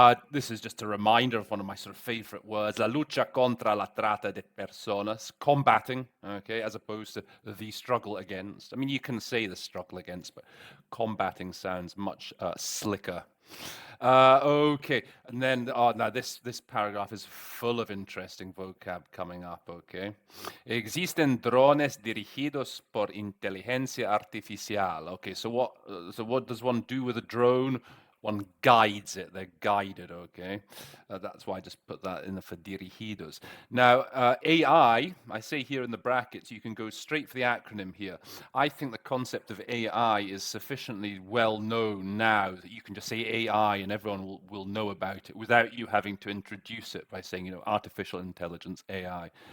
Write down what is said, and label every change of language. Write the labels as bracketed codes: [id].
[en] This is just a reminder of one of my sort of favorite words, [es] la lucha contra la trata de personas, [en] combating, okay, as opposed to the struggle against. I mean, you can say the struggle against, but combating sounds much slicker. Okay, and then now this paragraph is full of interesting vocab coming up. [es] Okay, existen drones dirigidos por inteligencia artificial. [en] Okay, so what does one do with a drone? One guides it. They're guided. Okay, that's why I just put that in for dirigidos. Now AI, I say here in the brackets, you can go straight for the acronym here. I think the concept of AI is sufficiently well known now that you can just say AI and everyone will know about it without you having to introduce it by saying, artificial intelligence, AI.